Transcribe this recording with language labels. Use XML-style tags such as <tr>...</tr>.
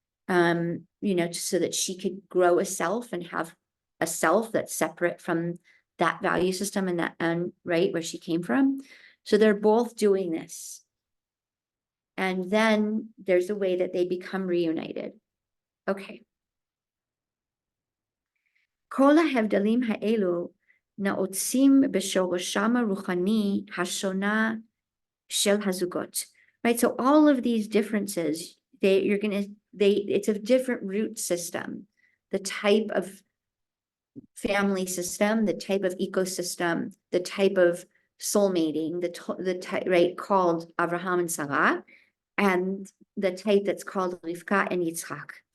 <en>so that she could grow a self and have a self that's separate from that value system and that, right, where she came from. So they're both doing this. And then there's a way that they become reunited. Okay.</en> <he>כל ההבדלים האלו נעוצים בשורשם הרוחני השונה של הזוגות.</he> <en>Right, so all of these differences, it's a different root system, the type of family system, the type of ecosystem, the type of soulmating, the type, right, called Avraham and Sarah, and the type that's called Rivkah and Yitzchak.</en>